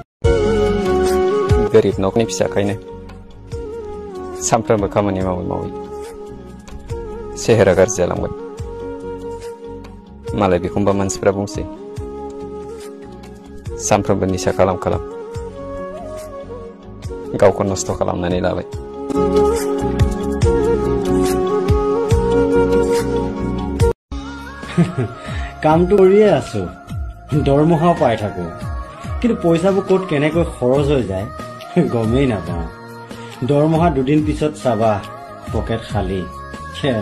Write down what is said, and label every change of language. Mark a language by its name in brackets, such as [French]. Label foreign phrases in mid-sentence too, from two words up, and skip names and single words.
[Bodo] गोरिब न'खरनि फिसाखायनो सानफ्रोमबो खामानि मावै मावै सेहेरा गाज्रि जालांबाय। मालाय बेखौबा मानसिफ्रा बुंसै सानफ्रोमबो निसा खालाम गावखौ नस्थ' खालामनानै लाबाय। [Assamese] কামটো কৰিয়ে আছো, দৰমহাও পাই থাকো, কিন্তু পইচাবোৰ ক'ত কেনেকৈ খৰচ হৈ যায় গমেই নাপাওঁ। দৰমহা 2 দিন পিছত চাবা পকেট খালী।